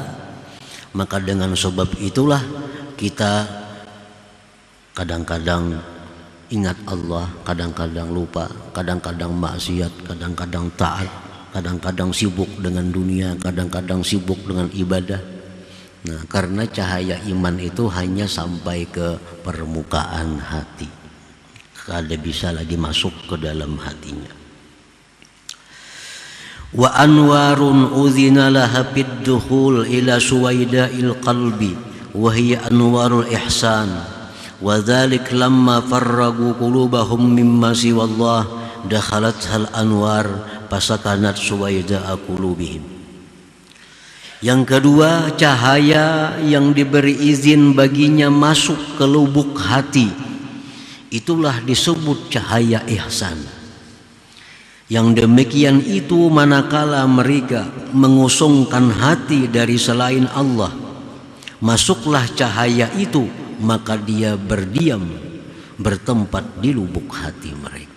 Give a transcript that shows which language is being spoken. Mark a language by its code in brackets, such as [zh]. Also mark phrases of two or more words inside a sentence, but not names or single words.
[id] Maka dengan sebab itulah kita kadang-kadang ingat Allah, kadang-kadang lupa, kadang-kadang maksiat, kadang-kadang taat, kadang-kadang sibuk dengan dunia, kadang-kadang sibuk dengan ibadah. Nah, karena cahaya iman itu hanya sampai ke permukaan hati, kada bisa lagi masuk ke dalam hatinya. [ar] وأنوار أذن لها في الدخول إلى سويداء القلب وهي أنوار الإحسان وذلك لما فرغوا قلوبهم مما سوى الله دخلتها الأنوار فسكنت سويداء قلوبهم. [id] Yang kedua, cahaya yang diberi izin baginya masuk ke lubuk hati, itulah disebut cahaya ihsan. Yang demikian itu manakala mereka mengosongkan hati dari selain Allah, masuklah cahaya itu, maka dia berdiam, bertempat di lubuk hati mereka.